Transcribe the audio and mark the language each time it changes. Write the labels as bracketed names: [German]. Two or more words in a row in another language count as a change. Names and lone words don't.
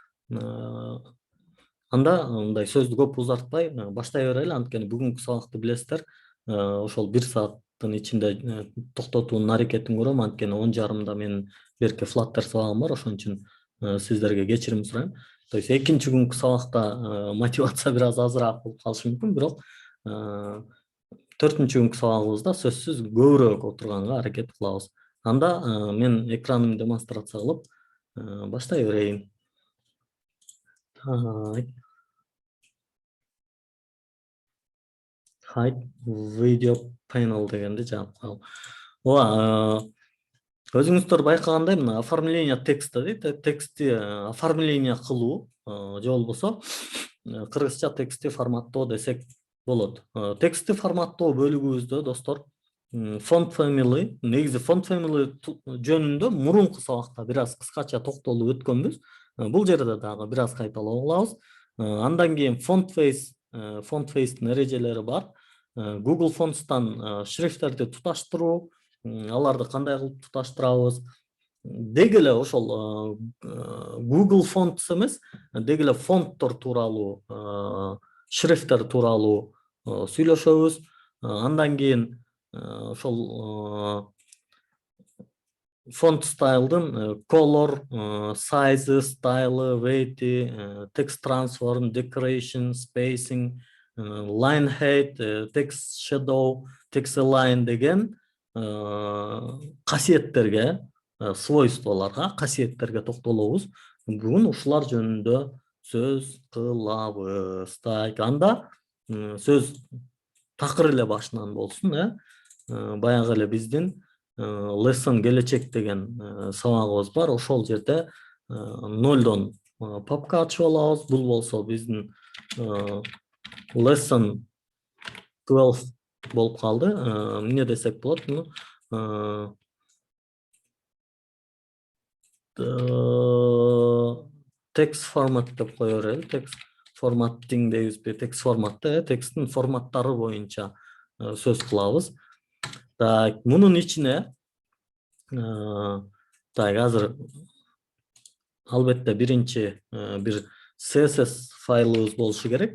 [Kyrgyz] Анда мындай сөздү көп узартпай баштай берели, анткени бүгүнкү сабакты билесиздер, ошол бир сааттын ичинде токтотуунун аракетин көрөм, анткени 10:30 менин берки Flutter сабагым бар, ошон үчүн сиздерге кечирим сурайм. [Russian] То есть [Kyrgyz] экинчи күнкү сабакта мотивация бир аз азыраак болуп калышы мүмкүн, бирок 4-күнкү сабагыбызда сөзсүз көбүрөөк отурганга аракет кылабыз. Анда мен экранымды демонстрация кылып баштай берейин. [English] Hide video panel [Kyrgyz] дегенди жаап коелу. Ооба, өзүңүздөр байкагандай мына [Russian] оформление текста [Kyrgyz] дейт, текстти оформление кылуу же болбосо кыргызча текстти форматтоо десек болот. Текстти форматтоо бөлүгүбүздө достор [English] font family, [Kyrgyz] негизи [English] font family [Kyrgyz] жөнүндө мурунку сабакта бир аз кыскача токтолуп өткөнбүз. Бул жерде дагы бир аз кайталоо кылабыз. Андан кийин font face'тин эрежелери бар. Google Fonts'тан шрифттерди туташтыруу, аларды кандай кылып туташтырабыз. Деги эле ошол Google Fonts эмес, деги эле фонттор тууралуу, шрифттер тууралуу сүйлөшөбүз. Андан кийин ошол фонт стайлдын [English] color, size, style, weight, text transform, decoration, spacing, line height, text shadow, text align [Kyrgyz] деген касиеттерге, свойстволорго, касиеттерге токтолобуз. Бүгүн ушулар жөнүндө сөз кылабыз. Так, анда сөз такыр эле башынан болсун, баягы эле биздин lesson келечек деген сабагыбыз бар. Ошол жерде 0дон папка ачып алабыз. Бул болсо биздин lesson 12 болуп калды. Эмне десек болот муну? [English] Text format [Kyrgyz] деп кое берели. [English] Text formatting [Kyrgyz] дейбизби? Text форматты, тексттин форматтары боюнча сөз кылабыз. Так, мунун ичине так, азыр албетте биринчи бир CSS файлыбыз болушу керек.